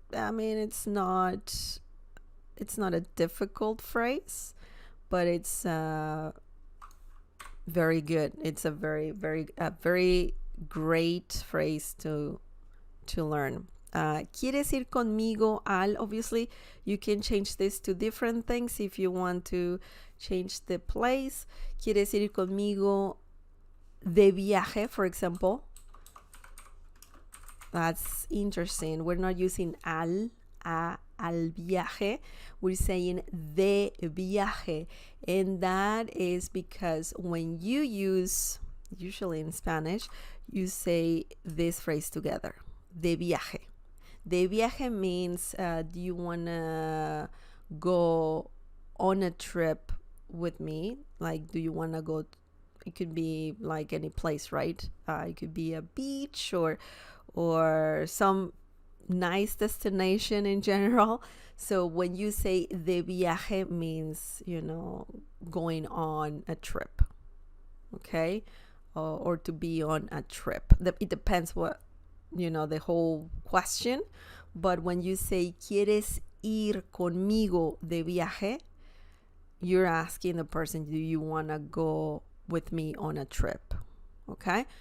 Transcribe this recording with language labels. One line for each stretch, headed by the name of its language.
English: I mean, it's not a difficult phrase, but it's very good. It's a very great phrase to learn.
Spanish: ¿Quieres ir conmigo al?
English: Obviously, you can change this to different things if you want to change the place.
Spanish: ¿Quieres ir conmigo de viaje,
English: for example? That's interesting. We're not using
Spanish: al viaje.
English: We're saying
Spanish: de viaje.
English: And that is because when you use, usually in Spanish, you say this phrase together.
Spanish: De viaje. De viaje
English: means do you want to go on a trip with me? Like, do you want to go? It could be like any place, right? It could be a beach or some nice destination in general. So when you say
Spanish: de viaje
English: means, going on a trip, okay? Or to be on a trip. It depends what, the whole question. But when you say
Spanish: ¿Quieres ir conmigo de viaje?
English: You're asking the person, do you want to go with me on a trip? Okay?